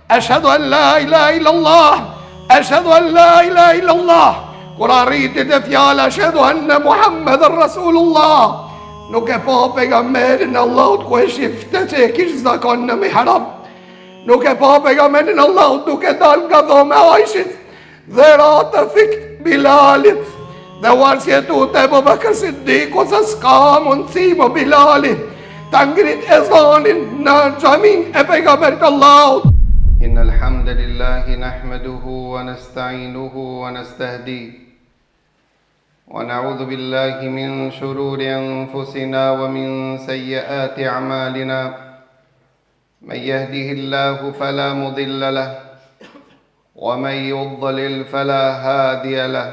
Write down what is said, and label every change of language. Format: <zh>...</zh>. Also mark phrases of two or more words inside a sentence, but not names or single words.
<ar>أشهد أن لا إله إلا الله، أشهد أن لا إله إلا الله.</ar> <sq>Kur arriti te fjala</sq> <ar>أشهد أن محمدا رسول الله,</ar> <sq>nuk e pa pejgamberin Allahut ku e shifte që e kish zakon në mihrab. Nuk e pa pejgamberin Allahut duke dal nga dhoma e Aishit dhe ra të fikt Bilalit dhe warsjetu të Ebu Bekr Siddiku se s'ka mundësi më Bilali ta ngrit ezanin në xhamin e pejgamberit Allahut.</sq> <ar>إن الحمد لله نحمده ونستعينه ونستهديه ونعوذ بالله من شرور أنفسنا ومن سيئات أعمالنا. من يهده الله فلا مضل له ومن يضلل فلا هادي له.</ar>